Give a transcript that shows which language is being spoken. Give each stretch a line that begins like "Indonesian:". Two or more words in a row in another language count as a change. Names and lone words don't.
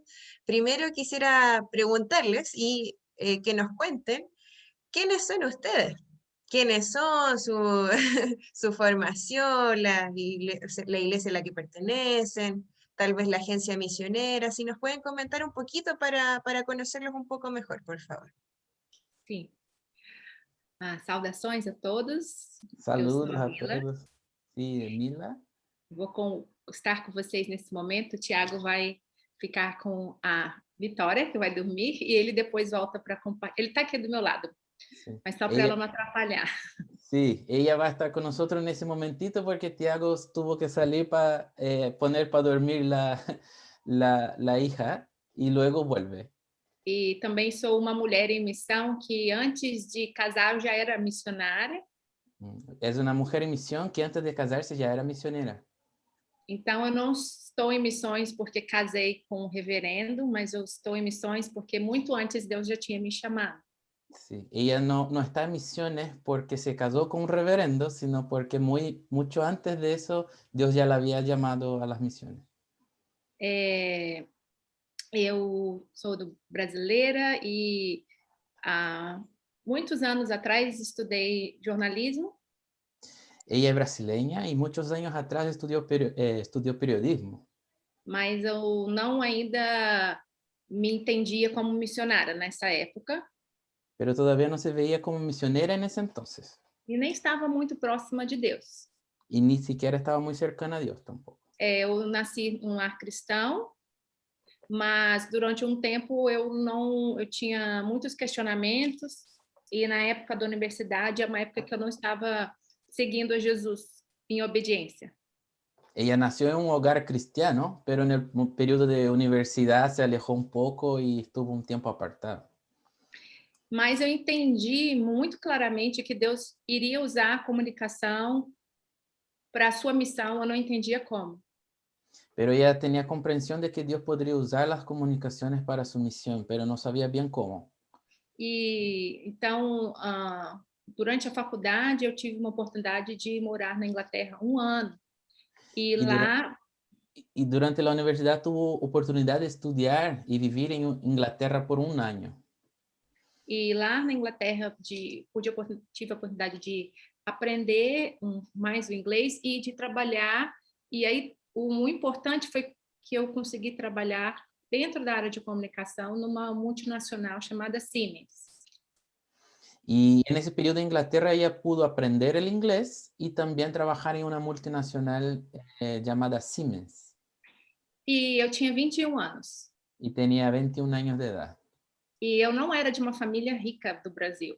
Spanish: Primero quisiera preguntarles y que nos cuenten quiénes son ustedes. ¿Quiénes son? Su formación, la iglesia a la que pertenecen, tal vez la agencia misionera, si nos pueden comentar un poquito para conocerlos un poco mejor, por favor.
Portuguese: Sim. Saudações a todos. Eu sou
Spanish: Saludos a
Portuguese: a Mila.
Spanish: todos. Sí, Mila.
Portuguese: Estar com vocês nesse momento. O Tiago vai ficar com a Vitória, que vai dormir, e ele depois volta para acompanhar. Ele está aqui do meu lado,
Spanish: Sí.
Portuguese: mas só para ela não atrapalhar.
Spanish: Sí, ella va a estar con nosotros en ese momentito porque Tiago tuvo que salir para poner para dormir la hija y luego vuelve.
Portuguese: E também sou uma mulher em missão que antes de casar eu já era missionária.
Spanish: Es una mujer en misión que antes de casarse ya era misionera.
Portuguese: Então eu não estou em missões porque casei com um reverendo, mas eu estou em missões porque muito antes Deus já tinha me chamado.
Spanish: Sí, ella no está en misiones porque se casó con un reverendo, sino porque mucho antes de eso Dios ya la había llamado a las misiones.
Portuguese: Eu sou brasileira e há muitos anos atrás estudei jornalismo.
Spanish: Ella es brasileña y muchos años atrás estudió periodismo.
Portuguese: Mas eu não ainda me entendia como missionária nessa época.
Spanish: Pero todavía no se veía como misionera en ese entonces.
Portuguese: E nem estava muito próxima de Deus.
Spanish: Y ni siquiera estaba muy cercana a Dios tampoco.
Portuguese: Eu nasci num lar cristão, mas durante um tempo eu tinha muitos questionamentos, e na época da universidade é uma época que eu não estava seguindo a Jesus em obediência.
Spanish: Ella nació en un hogar cristiano, pero en el periodo de universidad se alejó un poco y estuvo un tiempo apartada.
Portuguese: Mas eu entendi muito claramente que Deus iria usar a comunicação para a sua missão, eu não entendia como.
Spanish: Pero ella tenía comprensión de que Dios podría usar las comunicaciones para su misión, pero no sabía bien cómo.
Portuguese: E então, durante a faculdade, eu tive uma oportunidade de morar na Inglaterra 1 ano. E lá...
Spanish: Y durante la universidad tuvo oportunidad de estudiar y vivir en Inglaterra por 1 año.
Portuguese: E lá na Inglaterra tive a oportunidade de aprender mais o inglês e de trabalhar. E aí o importante foi que eu consegui trabalhar dentro da área de comunicação numa multinacional chamada Siemens.
Spanish: Y en ese periodo de Inglaterra ella pudo aprender el inglés y también trabajar en una multinacional llamada Siemens.
Portuguese: E eu tinha 21 anos.
Spanish: Y tenía 21 años de edad.
Portuguese: E eu não era de uma família rica do Brasil.